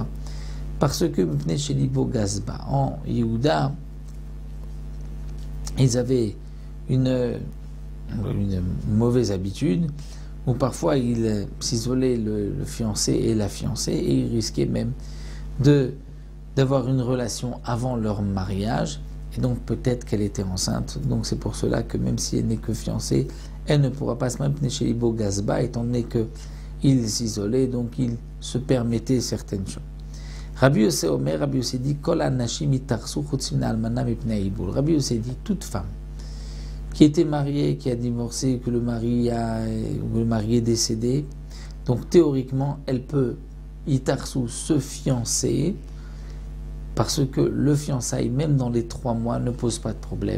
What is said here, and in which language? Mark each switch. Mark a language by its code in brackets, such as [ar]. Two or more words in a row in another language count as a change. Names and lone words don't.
[fr] Parce que chez Libo Gazba, en Yehuda, ils avaient une mauvaise habitude, ou parfois il s'isolait le fiancé et la fiancée et il risquait même d'avoir une relation avant leur mariage et donc peut-être qu'elle était enceinte. Donc c'est pour cela que même si elle n'est que fiancée, elle ne pourra pas se maintenir chez Ibo Gazba étant donné qu'il s'isolait, donc il se permettait certaines choses. Rabbi Yossé Omer, Rabbi Yossé dit [he] כל הנשים יתארסו חוץ מן האלמנה מפני האיבול. [fr] Rabbi Yossé dit toute femme qui était mariée, qui a divorcé, que le mari est décédé, donc théoriquement elle peut itarsu se fiancer parce que le fiançailles, même dans les 3 mois, ne pose pas de problème.